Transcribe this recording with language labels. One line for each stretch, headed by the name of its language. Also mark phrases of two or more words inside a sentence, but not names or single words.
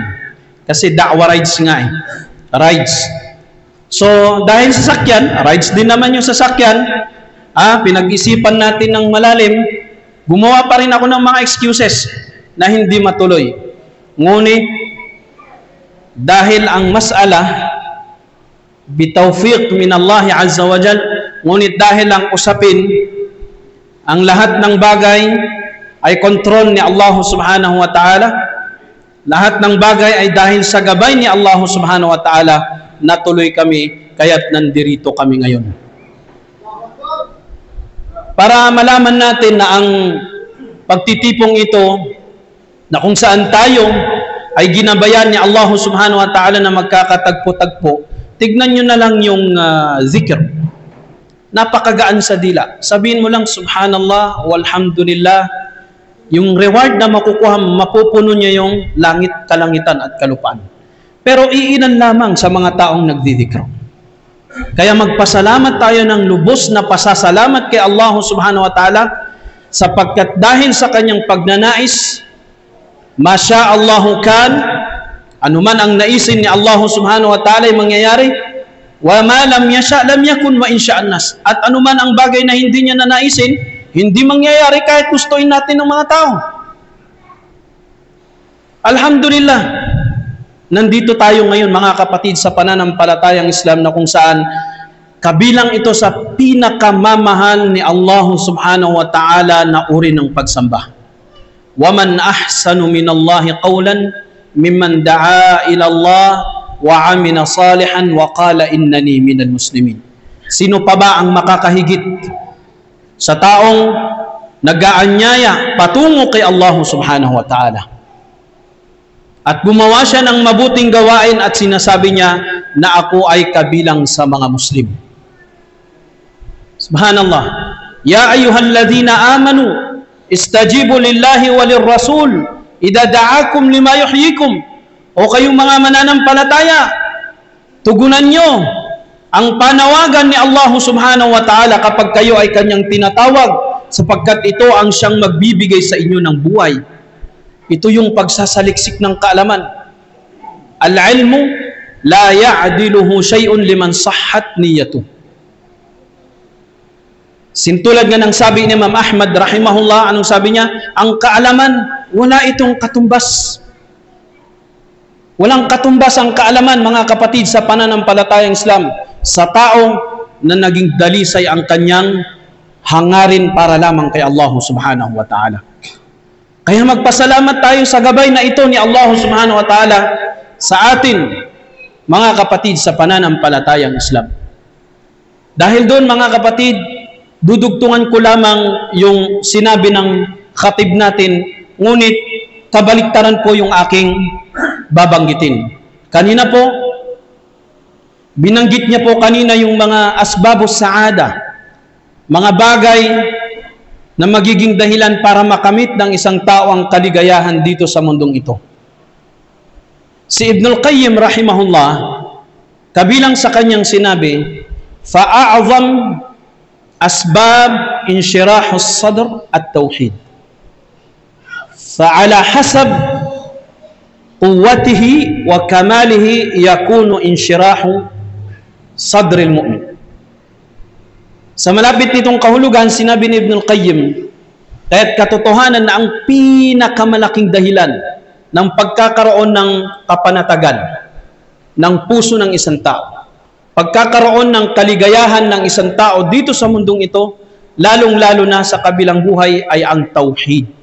Filipino: Kasi da'wa rides nga eh. Rides. So, dahil sasakyan, rides din naman yung sasakyan, pinag-isipan natin ng malalim, gumawa pa rin ako ng mga excuses na hindi matuloy. Ngunit, dahil ang mas'ala,
Arabic: بتوفيق من الله عز وجل,
Filipino: ngunit dahil ang usapin, ang lahat ng bagay ay kontrol ni Allah
Arabic: سبحانه وتعالى,
Filipino: lahat ng bagay ay dahil sa gabay ni Allah
Arabic: سبحانه وتعالى,
Filipino: natuloy kami, kaya't nandirito kami ngayon. Para malaman natin na ang pagtitipong ito, na kung saan tayo ay ginabayan ni Allah
Arabic: سبحانه وتعالى
Filipino: na magkakatagpo-tagpo, tignan nyo na lang yung zikr. Napakagaan sa dila. Sabihin mo lang,
Arabic: سبحان الله والحمد لله,
Filipino: yung reward na makukuha, mapupuno niya yung langit, kalangitan at kalupaan. Pero iilan lamang sa mga taong nagdidikro. Kaya magpasalamat tayo ng lubos na pasasalamat kay Allah
Arabic: سبحانه وتعالى,
Filipino: sapagkat dahil sa kanyang pagnanais,
Arabic: ما شاء الله كان,
Filipino: anuman ang naisin ni Allah
Arabic: سبحانه وتعالى
Filipino: ay mangyayari,
Arabic: وما لم يشأ لم يكن وإن شاء الناس.
Filipino: At anuman ang bagay na hindi niya nanaisin, hindi mangyayari kahit gustuin natin ng mga tao. Alhamdulillah, nandito tayo ngayon mga kapatid sa pananampalatayang Islam na kung saan kabilang ito sa pinakamamahal ni Allah
Arabic: سبحانه وتعالى
Filipino: na uri ng pagsamba.
Arabic: وَمَنْ أَحْسَنُ مِنَ اللَّهِ قَوْلًا مِمَّنْ دَعَا إِلَى اللَّهِ وَعَمِلَ صَالِحًا وَقَالَ إِنَّنِي مِنَ الْمُسْلِمِينَ.
Filipino: Sino pa ba ang makakahigit sa taong nag-aanyaya patungo kay Allah
Arabic: سبحانه وتعالى
Filipino: at gumawa siya ng mabuting gawain at sinasabi niya na ako ay kabilang sa mga Muslim. Subhanallah.
Arabic: يا أيها الذين آمنوا استجيبوا لله وللرسول إذا دعاكم لما يحييكم.
Filipino: O kayong mga mananampalataya, tugunan nyo ang panawagan ni Allah
Arabic: سبحانه وتعالى
Filipino: kapag kayo ay kanyang tinatawag, sapagkat ito ang siyang magbibigay sa inyo ng buhay. Ito yung pagsasaliksik ng kaalaman.
Arabic: العلم لا يعدله شيء لمن صحت نيته.
Filipino: Sintulad nga ng sabi ni Imam Ahmad rahimahullah, anong sabi niya? Ang kaalaman, wala itong katumbas. Walang katumbas ang kaalaman, mga kapatid, sa pananampalatayang Islam, sa tao na naging dalisay ang kanyang hangarin para lamang kay Allah
Arabic: سبحانه وتعالى.
Filipino: Kaya magpasalamat tayo sa gabay na ito ni Allah
Arabic: سبحانه وتعالى
Filipino: sa atin, mga kapatid, sa pananampalatayang Islam. Dahil doon mga kapatid, dudugtungan ko lamang yung sinabi ng khatib natin, ngunit kabaliktaran po yung aking babanggitin. Kanina po, binanggit niya po kanina yung mga
Arabic: أسباب السعادة,
Filipino: mga bagay na magiging dahilan para makamit ng isang tao ang kaligayahan dito sa mundong ito. Si Ibnul Qayyim rahimahullah, kabilang sa kanyang sinabi,
Arabic: فأعظم أسباب انشراح الصدر التوحيد. فعلى حسب قوته وكماله يكون انشراح صدر المؤمن.
Filipino: Sa malapit nitong kahulugan, sinabi ni Ibnul Qayyim, kaya't katotohanan na ang pinakamalaking dahilan ng pagkakaroon ng kapanatagan ng puso ng isang tao, pagkakaroon ng kaligayahan ng isang tao dito sa mundong ito, lalong-lalo na sa kabilang buhay, ay ang tauhid.